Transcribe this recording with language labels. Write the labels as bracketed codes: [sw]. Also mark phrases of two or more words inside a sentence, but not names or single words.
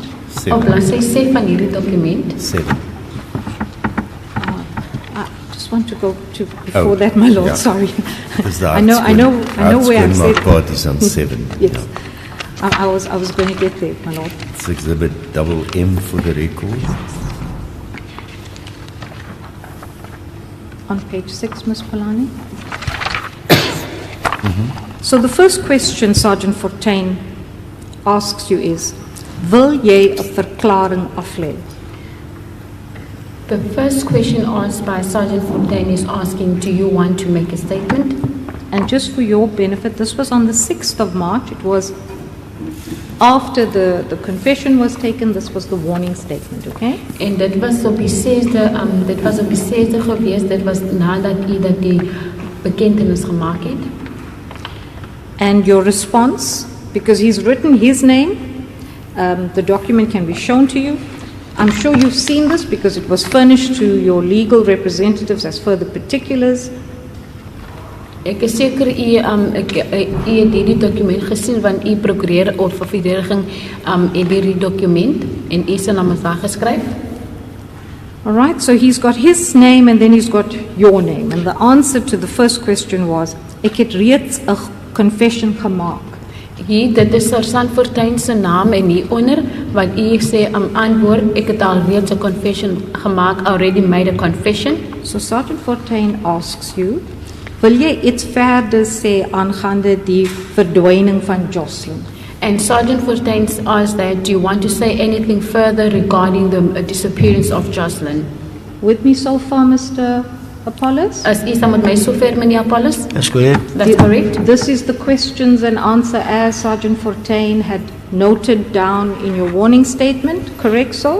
[af] Op bladsy 6 van hierdie dokument. 7. [en] I just want to go to before that, my lord. yeah. Sorry. Because the I know where I've said. part is on 7. Yes, Yeah. I was going to get there, my lord. It's Exhibit double M for the record. On page 6, Ms. Palani. So the first question Sergeant Fortuin asks you is, [af] wil jy 'n verklaring aflê? [en] The first question asked by Sergeant Fortuin is asking, do you want to make a statement? And just for your benefit, this was on the 6th of March. It was after the confession was taken. This was the warning statement, okay? [af] En dit was op die 6de, dit was op die 6de gewees, dit was nadat u dat die bekentenis gemaak het. [en] And your response, because he's written his name, the document can be shown to you. I'm sure you've seen this because it was furnished to your legal representatives as further particulars. [af] Ek is seker u het hierdie dokument gesien want u prokureur of verdediging het hierdie dokument en u se naam is daar geskryf. [en] All right, so he's got his name and then he's got your name. And the answer to the first question was, [af] ek het reeds 'n confession gemaak. Hier, dit is Sergeant Fortuin se naam en hieronder wat u sê antwoord, ek het al reeds 'n confession gemaak, [en] already made a confession. So Sergeant Fortuin asks you, [af] wil jy iets verder sê aangaande die verdwyning van Joshlin? [en] And Sergeant Fortuin asks that, do you want to say anything further regarding the disappearance of Joshlin? With me so far, Mr. Apollos? [af] Is u saam met my sover, meneer Apollos? [en] That's correct. That's correct. This is the questions and answer as Sergeant Fortuin had noted down in your warning statement, correct so?